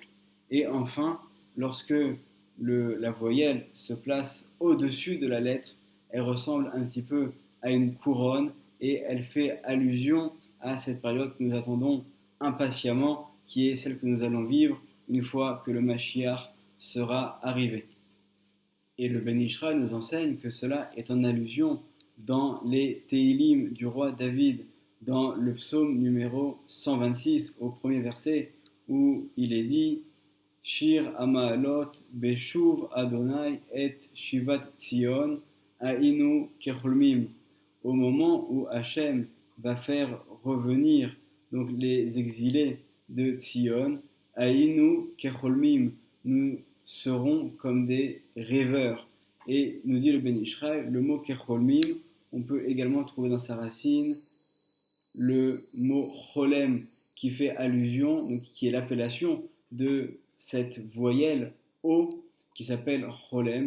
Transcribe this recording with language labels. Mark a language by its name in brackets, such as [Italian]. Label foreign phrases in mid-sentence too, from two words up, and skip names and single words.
[French] Et enfin, lorsque la voyelle se place au-dessus de la lettre, elle ressemble un petit peu à une couronne et elle fait allusion à cette période que nous attendons impatiemment, qui est celle que nous allons vivre une fois que le Mashiach sera arrivé. Et le Ben Ishraï nous enseigne que cela est en allusion dans les Teilim du roi David, dans le psaume numéro 126, au premier verset, où il est dit [Hebrew] שיר המעלות בשוב אדוני את שיבת ציון היינו כחולמים. [French] Au moment où Hachem va faire revenir donc les exilés de Tzion, [Hebrew] היינו כחולמים, [French] nous serons comme des rêveurs. Et nous dit le Ben Ishraï, le mot Kecholmim, on peut également trouver dans sa racine le mot Cholem, qui fait allusion, donc qui est l'appellation de cette voyelle O qui s'appelle Cholem.